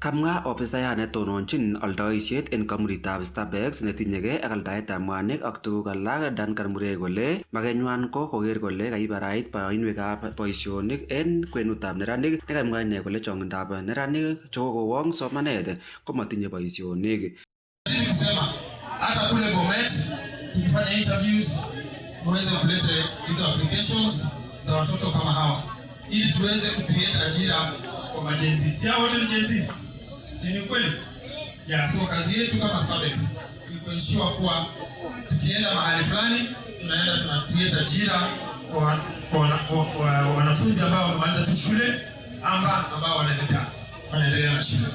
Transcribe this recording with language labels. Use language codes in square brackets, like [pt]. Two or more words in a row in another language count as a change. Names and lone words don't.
[kln] Kamwa ofisayat netononchin aldaisiet en kamuritab Starbucks netinyegei ak aldaetab mwanik ak tuguk alak Duncan Murray kole makenywan ko koker kole kaibarait barainwekab boisionik en kwenutab neranik nekamwa ine kole chongindab neranik chekokowong somanet komatinye boisionik. [sw] Kusema hata kule Bomet tukifanya interviews muweze kuleta hizo applications za watoto kama hawa ili tuweze kucreate ajira kwa majenzi. Si hao wote ni jenzi? Si ni kweli? So kazi yetu kama Starbucks ni kuensure kuwa tukienda mahali fulani tunaenda tuna create ajira kwa wanafunzi ambao wamemaliza tu shule ambao wanaendelea na shule.